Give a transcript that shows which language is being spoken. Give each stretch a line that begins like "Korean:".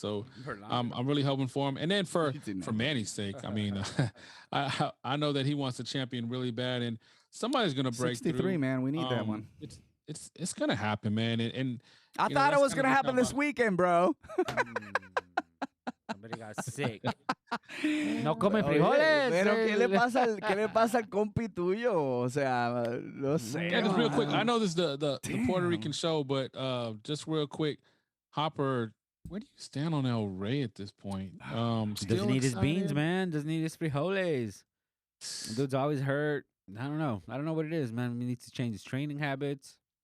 English: So I'm really hoping for him. And then for Manny's sake, I mean, I know that he wants to champion really bad, and somebody's gonna break 63, through. man. We need that one. It's gonna happen, man. And I thought it was gonna happen this weekend, bro. Somebody got sick.
Spanish: No come frijoles. Pero ¿qué le pasa al compi tuyo? O sea, no sé.
English: Yeah, just real quick. I know this is the Puerto Rican show, but just real quick, Hopper, where do you stand on El Rey at this point? Doesn't need his beans, man. Doesn't need his frijoles. Dude's always hurt. I don't know what it is, man. He needs to change his training habits.